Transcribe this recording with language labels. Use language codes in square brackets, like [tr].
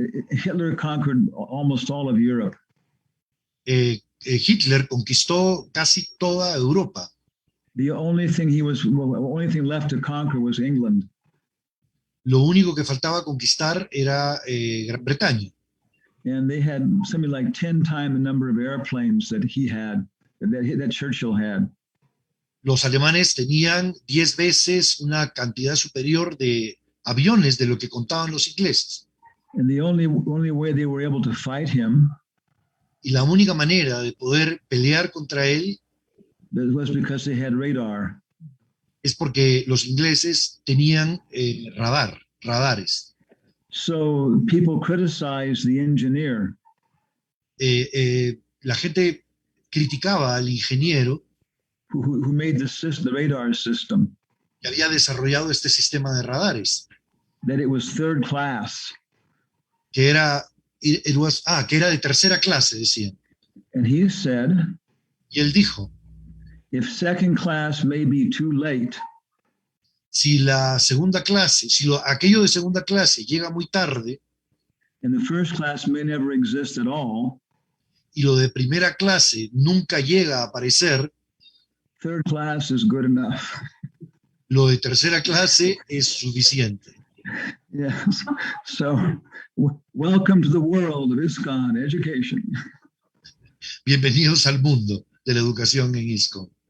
[en] Hitler conquered almost all of Europe. [es] Hitler conquistó casi toda Europa. [en] The only thing left to conquer was England. [es] Lo único que faltaba conquistar era Gran Bretaña. [en] And they had something like 10 times the number of airplanes that he had, that Churchill had. [es] Los alemanes tenían 10 veces una cantidad superior de aviones de lo que contaban los ingleses. [en] And the only way they were able to fight him [es] Y la única manera de poder pelear contra él [en] was because they had radar. [es] es porque los ingleses tenían radares. [en] So people criticized the engineer. [es] La gente criticaba al ingeniero [en] Who made the radar system, [es] que había desarrollado este sistema de radares, [en] that it was third class. [es] que era de tercera clase, decían. [en] And he said, [es] Y él dijo, [en] if second class may be too late, [es] si la segunda clase, aquello de segunda clase llega muy tarde [en] and the first class may never exist at all, [es] y lo de primera clase nunca llega a aparecer, [en] third class is good enough. [es] lo de tercera clase es suficiente. [en] Yes. So welcome to the world of ISKCON education. [es] Bienvenidos al mundo de la educación en ISKCON.